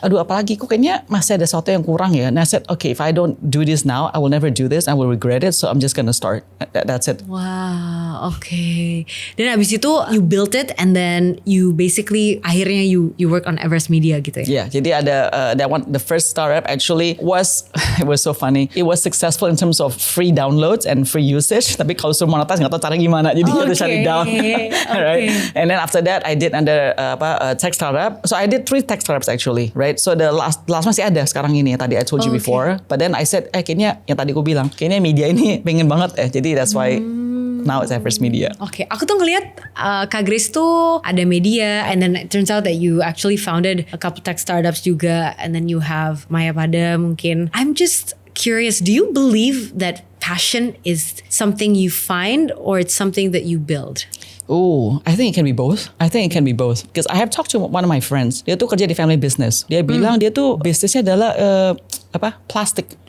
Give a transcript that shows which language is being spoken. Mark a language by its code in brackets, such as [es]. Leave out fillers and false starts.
[id] Aduh, apalagi kok kayaknya masih ada sesuatu yang kurang ya. [en] And I said okay, if I don't do this now, I will never do this, I will regret it. So I'm just gonna start. That's it. Wow, okay. [id] Dan abis itu [en] you built it, and then you basically akhirnya you work on Everest Media gitu ya? Yeah, [id] jadi ada [en] that one, the first startup actually was, it was so funny. It was successful in terms of free downloads and free usage. [id] Tapi kalau suruh monetize nggak tahu cara gimana. Jadi harus cari down. [en] Right? And then after that I did under tech startup. So I did 3 tech startups actually, right? So the last [id] masih ada sekarang ini tadi [en] I told you before. But then I said [id] kayaknya yang tadi aku bilang kayaknya media ini pengen banget jadi [en] that's why now it's Everest Media. [id] Oke, aku tuh ngeliat Kak Grace tuh ada media, [en] and then it turns out that you actually founded a couple tech startups juga, and then you have Maya Pada mungkin. I'm just curious, do you believe that passion is something you find or it's something that you build? Oh, I think it can be both. Because I have talked to one of my friends. [id] Dia tuh kerja di family business. Dia bilang dia tuh bisnisnya adalah plastik.